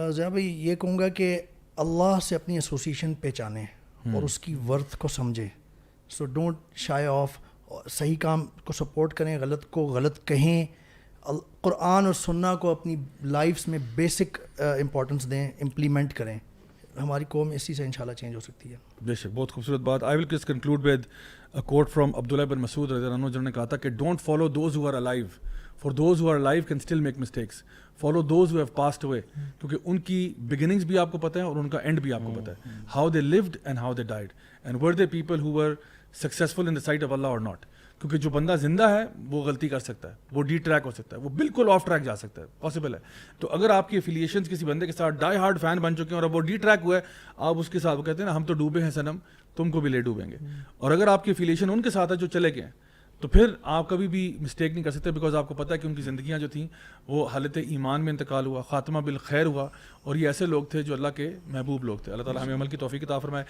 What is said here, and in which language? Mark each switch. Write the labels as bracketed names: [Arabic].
[Urdu] ضیاء بھائی یہ کہوں گا کہ اللہ سے اپنی ایسوسیشن پہچانیں اور اس کی ورتھ کو سمجھیں. [English] so don't shy off, [Urdu] صحیح کام کو سپورٹ کریں، غلط کو غلط کہیں. قرآن اور سنہ کو اپنی لائفس میں بیسک امپورٹنس دیں، امپلیمنٹ کریں. ہماری قوم اسی سے انشاءاللہ چینج ہو سکتی ہے. بے شک، بہت خوبصورت بات. [English] I will just conclude with a quote from عبداللہ بن مسعود رضی اللہ عنہ، [Urdu] جنہوں نے کہا تھا کہ [English] Don't follow those who are alive, for those who are alive can still make mistakes, follow those who have passed away. [Urdu] کیونکہ ان کی بگننگز بھی آپ کو پتہ ہے اور ان کا اینڈ بھی آپ کو پتہ ہے. [English] how they lived and how they died, and were they people who were successful in the sight of Allah or not. [Urdu] کیونکہ جو بندہ زندہ ہے وہ غلطی کر سکتا ہے، وہ ڈی ٹریک ہو سکتا ہے، وہ بالکل آف ٹریک جا سکتا ہے، پاسبل ہے. تو اگر آپ کی افیلیشنز کسی بندے کے ساتھ ڈائی ہارڈ فین بن چکے ہیں اور اب وہ ڈی ٹریک ہوا ہے، آپ اس کے ساتھ وہ کہتے ہیں نا ہم تو ڈوبے ہیں صنم، تم کو بھی لے ڈوبیں گے. اور اگر آپ کی افیلیشن ان کے ساتھ ہے جو چلے گئے ہیں، تو پھر آپ کبھی بھی مسٹیک نہیں کر سکتے، بیکاز آپ کو پتہ ہے کہ ان کی زندگیاں جو تھیں وہ حالت ایمان میں انتقال ہوا، خاتمہ بالخیر ہوا، اور یہ ایسے لوگ تھے جو اللہ کے محبوب لوگ تھے. اللہ تعالیٰ ہمیں عمل کی توفیق عطا فرمائے.